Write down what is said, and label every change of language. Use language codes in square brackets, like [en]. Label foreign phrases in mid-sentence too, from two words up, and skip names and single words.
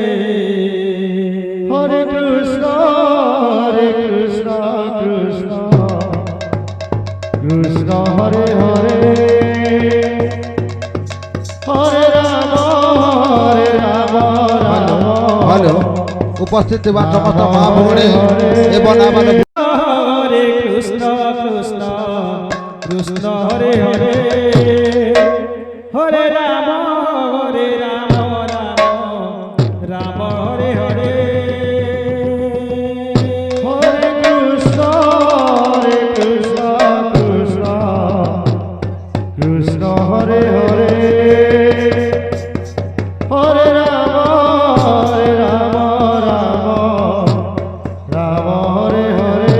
[sa] হরে কৃষ্ণ কৃষ্ণ কৃষ্ণ হরে হরে হরে রাম রাম [or] ଭଲ ଉପସ୍ଥିତ ଥିବା ସମସ୍ତ ମା ଭଉଣୀ ଏବଂ ଆମର [sa] হরে কৃষ্ণ কৃষ্ণ কৃষ্ণ হরে হরে হরে রাম রাম রাম হরে হরে হরে কৃষ্ণ কৃষ্ণ কৃষ্ণ হরে হরে হরে রাম রাম রাম হরে হরে